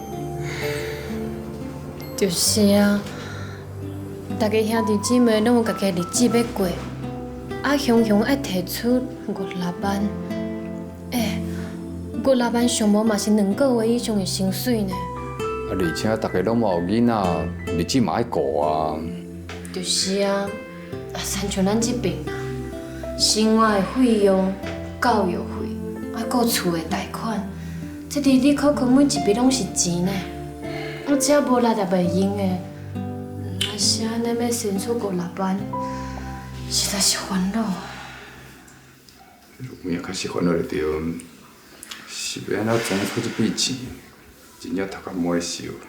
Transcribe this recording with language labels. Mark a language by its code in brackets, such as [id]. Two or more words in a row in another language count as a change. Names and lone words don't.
[nan] 就是啊，大家兄弟姊妹拢有家己日子要过，啊雄雄爱提出5-6万，5-6万上无嘛是2个月以上的薪水呢。啊，而且大家拢嘛有囡仔，日子嘛爱过啊。就是啊，亲像咱这边啊，生活的费用、教育费，啊，搁厝的贷款，这里里扣扣每一笔拢是钱呢。我只要无力也袂用的，若是安尼要生出5-6万，实在是烦恼。有影确实烦恼就对，是要安怎装出这笔钱，真正头壳冇会烧。